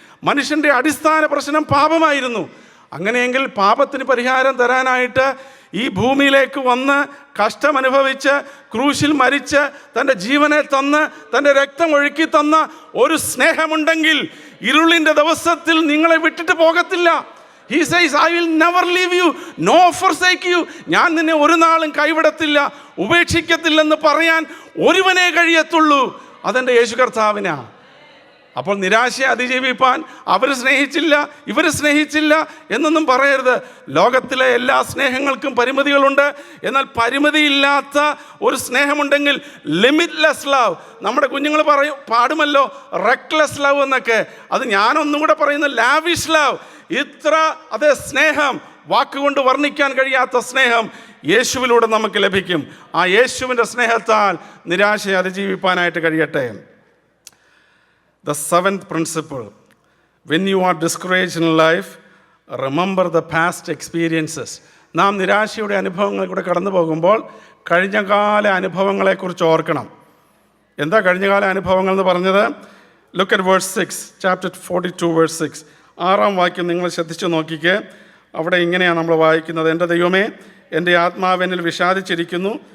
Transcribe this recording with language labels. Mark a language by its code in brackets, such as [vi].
[ml] മനുഷ്യൻ്റെ അടിസ്ഥാന പ്രശ്നം പാപമായിരുന്നു. അങ്ങനെയെങ്കിൽ പാപത്തിന് പരിഹാരം തരാനായിട്ട് ഈ ഭൂമിയിലേക്ക് വന്ന് കഷ്ടമനുഭവിച്ച് ക്രൂശിൽ മരിച്ച് തൻ്റെ ജീവനെ തന്ന് തൻ്റെ രക്തം ഒഴുക്കി തന്ന ഒരു സ്നേഹമുണ്ടെങ്കിൽ ഇരുളിൻ്റെ ദിവസത്തിൽ നിങ്ങളെ വിട്ടിട്ട് പോകത്തില്ല. [en] He says, I will never leave you, nor forsake you. [ml] ഞാൻ നിന്നെ ഒരു നാളും കൈവിടത്തില്ല, ഉപേക്ഷിക്കത്തില്ലെന്ന് പറയാൻ ഒരുവനേ കഴിയത്തുള്ളൂ. അതെൻ്റെ യേശു കർത്താവിനാ. അപ്പോൾ നിരാശയെ അതിജീവിപ്പാൻ അവർ സ്നേഹിച്ചില്ല, ഇവർ സ്നേഹിച്ചില്ല എന്നൊന്നും പറയരുത്. ലോകത്തിലെ എല്ലാ സ്നേഹങ്ങൾക്കും പരിമിതികളുണ്ട്. എന്നാൽ പരിമിതിയില്ലാത്ത ഒരു സ്നേഹമുണ്ടെങ്കിൽ [en] Limitless love. [ml] നമ്മുടെ കുഞ്ഞുങ്ങൾ പാടുമല്ലോ റെക്ലെസ് ലവ് എന്നൊക്കെ. അത് ഞാനൊന്നും കൂടെ പറയുന്നു, [en] Lavish love. [ml] ഇത്ര അതേ സ്നേഹം, വാക്കുകൊണ്ട് വർണ്ണിക്കാൻ കഴിയാത്ത സ്നേഹം യേശുവിലൂടെ നമുക്ക് ലഭിക്കും. ആ യേശുവിൻ്റെ സ്നേഹത്താൽ നിരാശയെ അതിജീവിപ്പാനായിട്ട് കഴിയട്ടെ. [en] The seventh principle, when you are discouraged in life, remember the past experiences. [ml] നാം നിരാശയുടെ അനുഭവങ്ങളിൽ കൂടെ കടന്നു പോകുമ്പോൾ കഴിഞ്ഞകാല അനുഭവങ്ങളെക്കുറിച്ച് ഓർക്കണം. എന്താ കഴിഞ്ഞകാല അനുഭവങ്ങൾ എന്ന് പറഞ്ഞത്? [en] Look at verse 6, chapter 42 verse 6. [ml] 6-ാം വാക്യം നിങ്ങൾ ശ്രദ്ധിച്ചു നോക്കിക്കേ. അവിടെ ഇങ്ങനെയാണ് നമ്മൾ വായിക്കുന്നത്: എൻ്റെ ദൈവമേ, എൻ്റെ ആത്മാവെന്നിൽ വിഷാദിച്ചിരിക്കുന്നു.